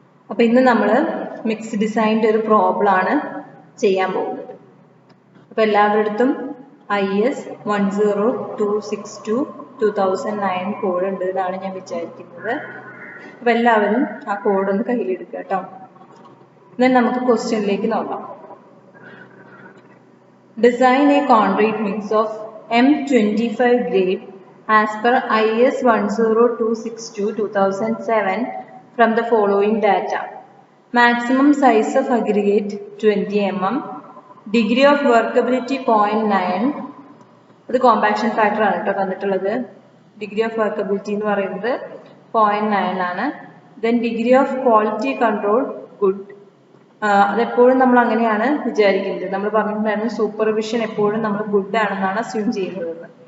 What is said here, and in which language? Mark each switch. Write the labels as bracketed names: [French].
[Malayalam] അപ്പോൾ ഇന്ന് നമ്മൾ മിക്സ് ഡിസൈൻ്റെ ഒരു പ്രോബ്ലം ആണ് ചെയ്യാൻ പോകുന്നത്. അപ്പോൾ എല്ലാവരുടെയും IS 10262/2009 കോഡ് ഉണ്ട് എന്നാണ് ഞാൻ വിചാരിക്കുന്നത്. അപ്പോൾ എല്ലാവരും ആ കോഡ് ഒന്ന് കയ്യിലെടുക്കുക കേട്ടോ. then നമുക്ക് ക്വസ്റ്റ്യനിലേക്ക് നോക്കാം. [English] Design a concrete mix of M25 grade as per IS 10262/2007 from the following data. Maximum size of aggregate 20 mm, degree of workability 0.9. [Malayalam] ഇത് കോമ്പാക്ഷൻ ഫാക്ടർ ആണ് കേട്ടോ തന്നിട്ടുള്ളത്. ഡിഗ്രി ഓഫ് വർക്കബിലിറ്റി എന്ന് പറയുന്നത് 0.9 ആണ്. Then degree of quality control good. അതെപ്പോഴും നമ്മൾ അങ്ങനെയാണ് വിചാരിക്കുന്നത്. നമ്മൾ പറഞ്ഞിട്ടുണ്ടായിരുന്നു സൂപ്പർവിഷൻ എപ്പോഴും നമ്മൾ ഗുഡ് ആണെന്നാണ് അസ്യൂം ചെയ്യുന്നത്.